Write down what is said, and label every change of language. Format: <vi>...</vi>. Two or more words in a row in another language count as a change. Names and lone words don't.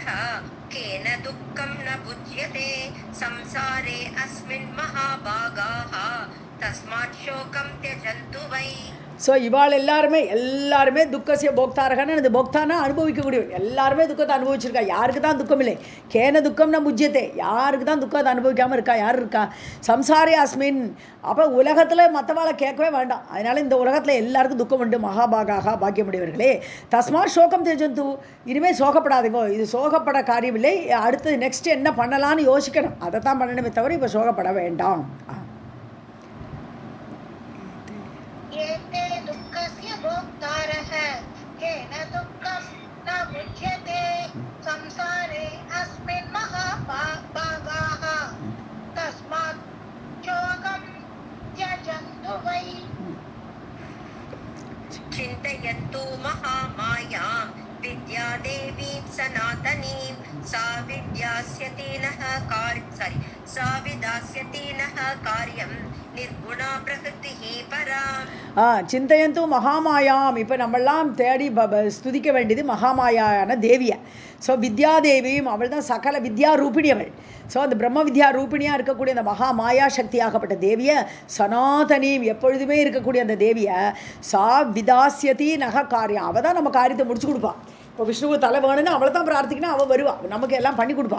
<sa>केन दुःखं न बुध्यते संसारे अस्मिन् महाभागाः तस्मात् शोकं त्यजन्तु वै.</sa> <ta>ஸோ இவாள் எல்லாருமே</ta> <sa>दुःखस्य भोक्तारः</sa> <ta>அந்த போக்தானா அனுபவிக்கக்கூடியவன் எல்லாருமே துக்கத்தை அனுபவிச்சிருக்கா யாருக்கு தான் துக்கம் இல்லை</ta> <sa>केन दुःखं न मुज्यते</sa> <ta>யாருக்கு தான் துக்கத்தை அனுபவிக்காமல் இருக்கா யார் இருக்கா</ta> <sa>संसारे अस्मिन्</sa> <ta>அப்போ உலகத்தில் மற்றவாளை கேட்கவே வேண்டாம் அதனால் இந்த உலகத்தில் எல்லாருக்கும் துக்கம் உண்டு மகாபாகாக பாக்கியமுடையவர்களே</ta> <sa>तस्मात् शोकं त्यजन्तु</sa> <ta>இனிமேல் சோகப்படாதீங்கோ இது சோகப்பட காரியமில்லை அடுத்தது நெக்ஸ்ட் என்ன பண்ணலான்னு யோசிக்கணும் அதை தான் பண்ணணுமே தவிர இப்போ சோகப்பட வேண்டாம்</ta> <sa>एते दुःखस्य भोक्तारः केन दुःखं न बुध्यते संसारे अस्मिन् महाभागाः तस्मात् शोकं त्यजन्तु वै. चिन्तयन्तु महामायां विद्यादेवीं सनातनीं सा विद्यास्यति नः कार्यं निर्गुणा प्रकृतिः परा. चिन्तयन्तु महामायाम्</sa> <ta>இப்போ நம்மெல்லாம் தேடி ஸ்துதிக்க வேண்டியது மகாமாயான தேவியை ஸோ வித்யாதேவியும் அவள் தான் சகல வித்யா ரூபிணி அவள் ஸோ அந்த பிரம்ம வித்யா ரூபிணியாக இருக்கக்கூடிய அந்த மகாமாயா சக்தியாகப்பட்ட தேவியை சனாதனியும் எப்பொழுதுமே இருக்கக்கூடிய அந்த தேவியை</ta> <sa>सा विधास्यति नः कार्यम्</sa> <ta>அவள் தான் நம்ம காரியத்தை முடிச்சு கொடுப்பாள் இப்போ விஷ்ணுவுக்கு தலை வேணும்னு அவளை தான் பிரார்த்திக்கணும், அவள் வருவாள், நமக்கு எல்லாம் பண்ணி கொடுப்பாள்.</ta>